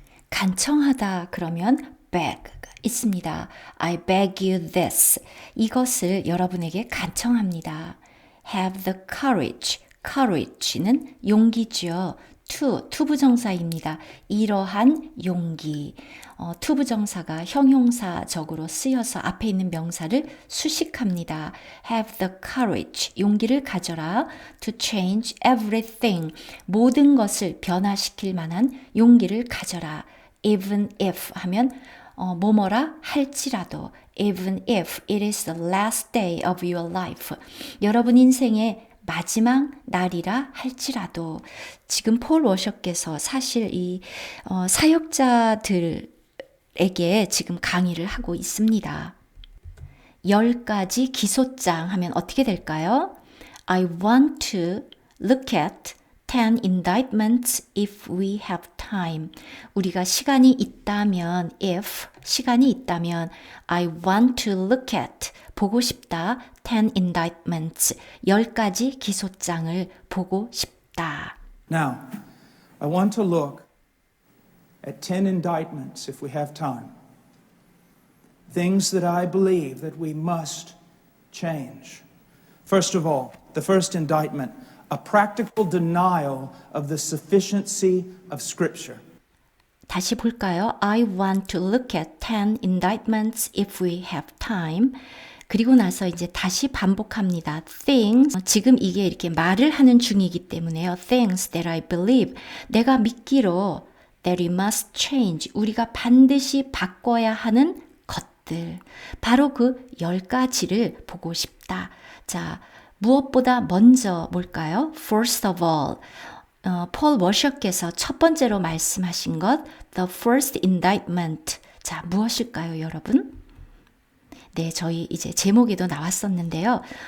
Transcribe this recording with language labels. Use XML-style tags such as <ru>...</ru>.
<ko>간청하다 그러면 beg 있습니다.</ko> <en>I beg you this.</en> <ko>이것을 여러분에게 간청합니다.</ko> <en>Have the courage.</en> <ko>courage는 용기죠. 투부정사입니다. 이러한 용기. 투부정사가 형용사적으로 쓰여서 앞에 있는 명사를 수식합니다.</ko> <en>Have the courage,</en> <ko>용기를 가져라.</ko> <en>To change everything,</en> <ko>모든 것을 변화시킬 만한 용기를 가져라.</ko> <en>Even if 하면 뭐뭐라 할지라도, even if it is the last day of your life,</en> <ko>여러분 인생의 마지막 날이라 할지라도. 지금 폴 워셔께서 사실 이 사역자들에게 지금 강의를 하고 있습니다. 10가지 기소장 하면 어떻게 될까요?</ko> <en>I want to look at 10 indictments if we have time.</en> <ko>우리가 시간이 있다면, if 시간이 있다면,</ko> <en>I want to look at,</en> <ko>보고 싶다, 10 indictments, 10가지 기소장을 보고 싶다.</ko> <en>Now, I want to look at 10 indictments, if we have time. Things that I believe that we must change. First of all, the first indictment, a practical denial of the sufficiency of Scripture.</en> <ko>다시 볼까요? I want to look at 10 indictments if we have time. 그리고 나서 이제 다시 반복합니다. Things, 지금 이게 이렇게 말을 하는 중이기 때문에요.</ko> <en>Things that I believe,</en> <ko>내가 믿기로</ko> <en>that we must change,</en> <ko>우리가 반드시 바꿔야 하는 것들. 바로 그 10가지를 보고 싶다. 자, 무엇보다 먼저 뭘까요?</ko> <en>First of all,</en> <ko>폴 워셔께서 첫 번째로 말씀하신 것,</ko> <en>the first indictment.</en> <ko>자, 무엇일까요, 여러분? 네, 저희 이제 제목에도 나왔었는데요.</ko>